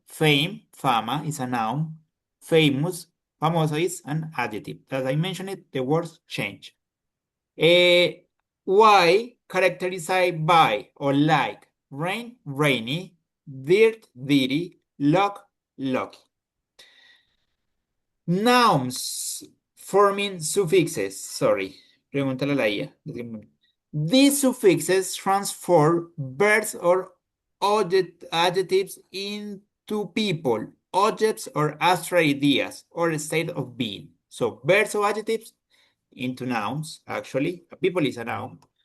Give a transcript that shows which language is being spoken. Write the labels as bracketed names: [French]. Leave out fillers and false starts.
[English] Fame, fama is a noun. Famous, famoso is an adjective. As I mentioned it, the words change. Why characterized by or like rain, rainy, dirt, dirty, luck, lucky. Nouns forming suffixes. [Spanish] Sorry, pregúntale a la IA. [English] These suffixes transform verbs or adjectives into people, objects, or abstract ideas, or a state of being. So verbs or adjectives into nouns, actually. A people is a noun.